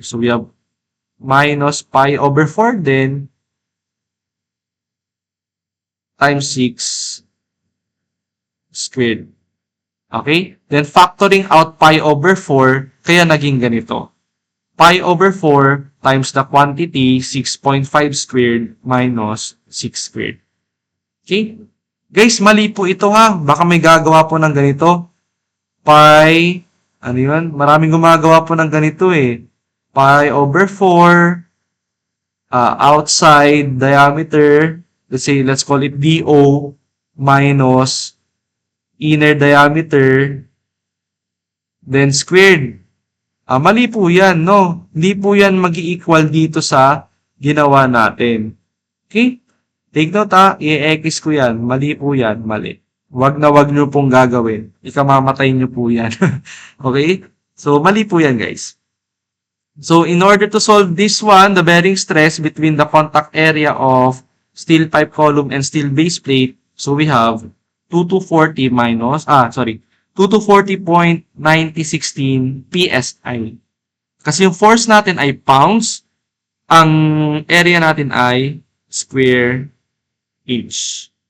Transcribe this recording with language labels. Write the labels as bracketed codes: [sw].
[en] So, we have minus pi over 4 din times 6 squared. Okay? Then, factoring out pi over 4, [tl] kaya naging ganito. [en] Pi over 4 times the quantity, 6.5 squared minus 6 squared. [tl] Okay? Guys, mali po ito ha. Baka may gagawa po ng ganito. Pi, ano yun? Maraming gumagawa po ng ganito eh. [en] Pi over 4, outside diameter, let's call it DO, minus inner diameter, then squared. [tl] Mali po yan, no? Hindi po yan mag-i-equal dito sa ginawa natin. Okay? [en] Take note [tl] i-x ko yan. Mali po yan, mali. Wag na wag nyo pong gagawin. Ikamamatay nyo po yan. Okay? So, mali po yan, guys. [en] So, in order to solve this one, the bearing stress between the contact area of steel pipe column and steel base plate, so we have 2240 minus, 2240.9016 PSI. [tl] Kasi yung force natin ay pounds, ang area natin ay square inch.